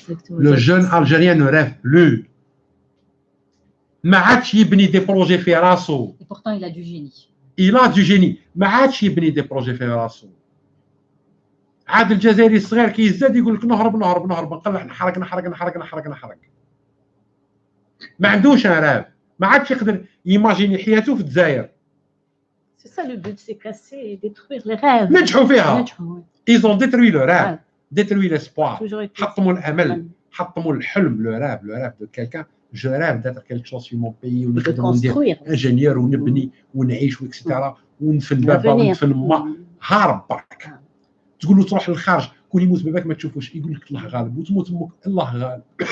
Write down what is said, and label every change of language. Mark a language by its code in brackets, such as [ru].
[fr] Le jeune algérien ne rêve plus. [ar] ما عادش يبني دي بروجي في راسو. [fr] Et pourtant il a du génie. Il a du génie. [ar] ما عادش يبني دي بروجي في راسو. عاد الجزائري الصغير كيزداد يقول لك نهرب نقلع نحرق. ما عندوش ان راف. ما عادش يقدر يماجيني حياته في الجزائر. [fr] C'est ça le but, c'est casser et détruire les rêves. [ar] نجحوا فيها. [fr] Ils ont détruit le rêve, détruit l'espoir. [ar] حطموا الامل, حطموا الحلم, [fr] le rêve de quelqu'un. Je rêve d'être quelque chose sur mon pays, [ar] ونخدم وندير [fr] ingénieur [ar] ونبني ونعيش [fr] etc. [ar] ونفن بابا ونفن ما. هارب برك. تقول له تروح للخارج كون يموت باباك ما تشوفوش, يقول لك الله غالب, وتموت امك الله غالب.